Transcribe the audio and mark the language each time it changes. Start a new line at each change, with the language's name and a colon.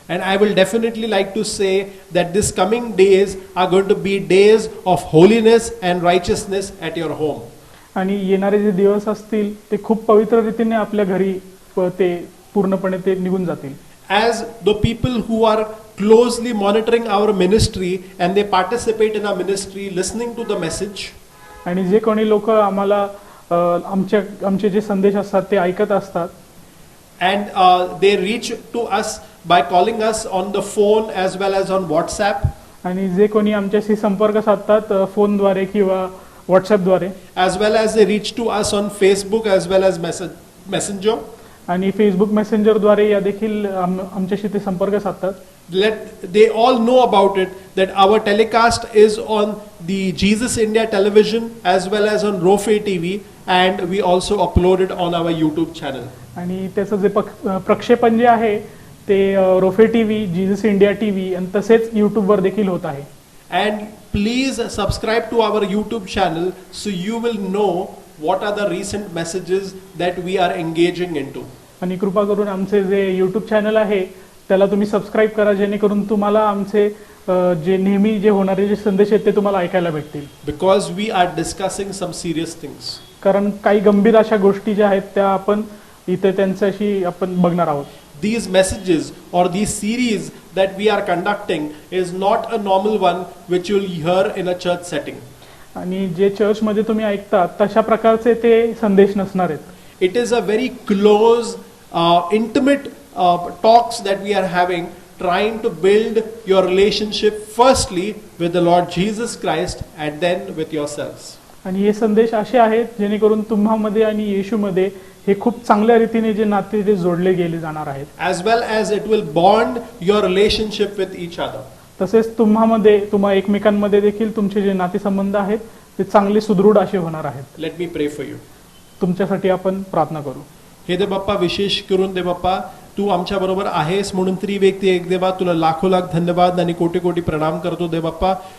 English: And I will definitely like to say that this coming days are going to be days of holiness and righteousness at your home.
Marathi: आणि येणारे जे दिवस असतील ते खूप पवित्र रीतीने आपल्या घरी ते पूर्णपणे ते निघून जातील.
English: As the people who are closely monitoring our ministry and they participate in our ministry, listening to the message,
Marathi: आणि जे कोणी लोक आम्हाला आमचे जे संदेश असतात ते ऐकत असतात
English: and they reach to us by calling us on the phone as well as on WhatsApp,
Marathi: आणि जे कोणी आमच्याशी संपर्क साधतात फोनद्वारे किंवा व्हॉट्सॲपद्वारे,
English: as well as they reach to us on Facebook as well as Messenger.
Marathi: आणि फेसबुक मेसेंजरद्वारे या देखील आमच्याशी ते संपर्क साधतात.
English: They all know about it that our telecast is on the Jesus India television as well as on Rofe TV, and we also upload it on our YouTube channel.
Marathi: आणि त्याचं जे प्रक्षेपण जे आहे ते रोफे टीव्ही, जीजस इंडिया टीव्ही आणि तसेच यूट्यूबवर देखील होत आहे.
English: And please subscribe to our YouTube channel so you will know what are the recent messages that we are engaging into.
Marathi: आणि कृपा करून आमचे जे यूट्यूब चॅनल आहे त्याला तुम्ही सबस्क्राईब करा, जेणेकरून तुम्हाला आमचे जे नेहमी जे होणारे जे संदेश आहेत ते तुम्हाला ऐकायला भेटतील.
English: Because we are discussing some serious things.
Marathi: कारण काही गंभीर अशा गोष्टी ज्या आहेत त्या आपण इथे त्यांच्याशी आपण बघणार आहोत.
English: These messages or these series that we are conducting is not a normal one which you'll hear in a church setting.
Marathi: आणि जे चर्चमध्ये तुम्ही ऐकता तशा प्रकारचे ते संदेश नसणार आहेत.
English: It is a very close, intimate talks that we are having, trying to build your relationship firstly with the Lord Jesus Christ and then with yourselves.
Marathi: आणि हे संदेश असे आहेत जेणेकरून तुम्हामध्ये आणि येशूमध्ये हे खूप चांगल्या रीतीने जे नाते ते जोडले गेले जाणार आहेत.
English: As well as it will bond your relationship with each other.
Marathi: तसेच तुम्हा एकमेकांमध्ये देखील तुमचे जे नातेसंबंध आहेत ते चांगले सुदृढ असे होणार आहेत.
English: Let me pray for you.
Marathi: तुमच्यासाठी आपण प्रार्थना करू. हे दे बाप्पा, विशेष करून दे बाप्पा, तू आमच्या बरोबर आहेस म्हणून त्रिव्यक्ती एक देवा, तुला लाखो लाख धन्यवाद आणि कोटी कोटी प्रणाम करतो दे बाप्पा.